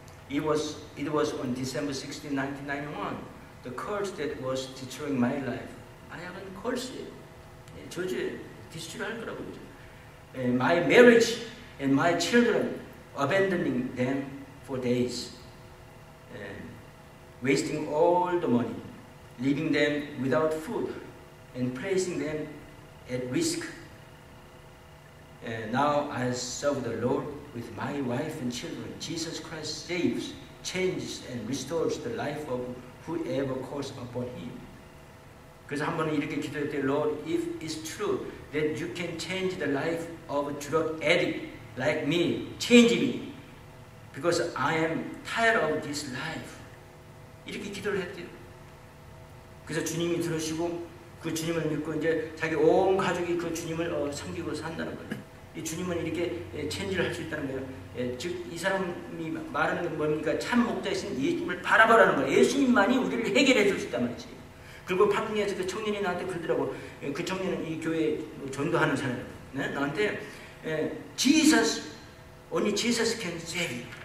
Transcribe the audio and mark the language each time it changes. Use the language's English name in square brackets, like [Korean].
[English] It was on December 16, 1991 the curse that was destroying my life. [Korean] 마약은 curse예요. 저주에 디스트로이할 거라고 그러죠. [English] My marriage and my children abandoning them for days, wasting all the money, leaving them without food, and placing them at risk. Now I serve the Lord with my wife and children. Jesus Christ saves. changes and restores the life of whoever calls upon him. [Korean] 그래서 한 번은 이렇게 기도했대요. [English] Lord, if it's true that you can change the life of a drug addict like me, change me, because I am tired of this life. [Korean] 이렇게 기도를 했대요. 그래서 주님이 들으시고 그 주님을 믿고 이제 자기 온 가족이 그 주님을 섬기고 산다는 거예요. 이 주님은 이렇게 체인지를 할 수 있다는 거예요. 즉 이 사람이 말하는 게 뭡니까? 참 목자이신 예수님을 바라보라는 거예요. 예수님만이 우리를 해결해 줄 수 있단 말이지. 그리고 파풍에서 그 청년이 나한테 그러더라고. 그 청년은 이 교회 전도하는 사람. 네? 나한테 [English] Jesus, only Jesus can save you.